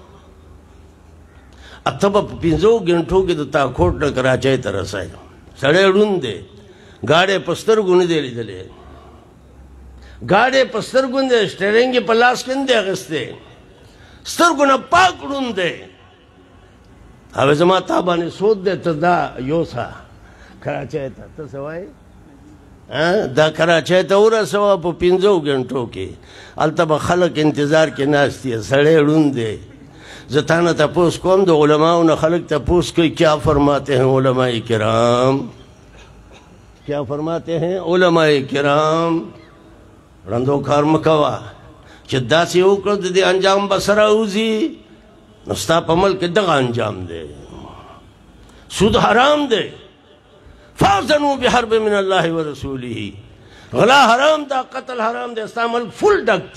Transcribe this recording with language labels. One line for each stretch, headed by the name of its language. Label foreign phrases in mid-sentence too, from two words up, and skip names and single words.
Pashto: ته به په 5 غنټو کې د تا کوټ نه کراچۍ ته رسوي سړی ړوند دی ګاډی په سترګو نه دی لیدلی ګاډی په سترګو نه دی سټیرنګ یې په لاس کې نه دی اخیستی سترګو نه پاک ړوند دی هغه زما تا باندې سود دی ته دا یوسه کراچۍ ته ته څه وایې دا کراچۍ ته ورسوه په 5 غنټو کې هلته به خلک انتظار کې ناست دي سړی ړوند دی زه تا نه تپوس کوم د علماو نه خلک تپوس کوي
Urdu: کیا فرماتے ہیں علماء کرام کیا فرماتے ہیں علماء کرام
Pashto: ړندو کار مه کوه چې داسې وکړه د دې انجام به سره وځي نو ستا په ملک کې دغه انجام دی سود حرام دی
Arabic: فاذنوا بحرب من الله ورسوله
Pashto: غلا حرام دا قتل حرام دی ستا ملک فل ډک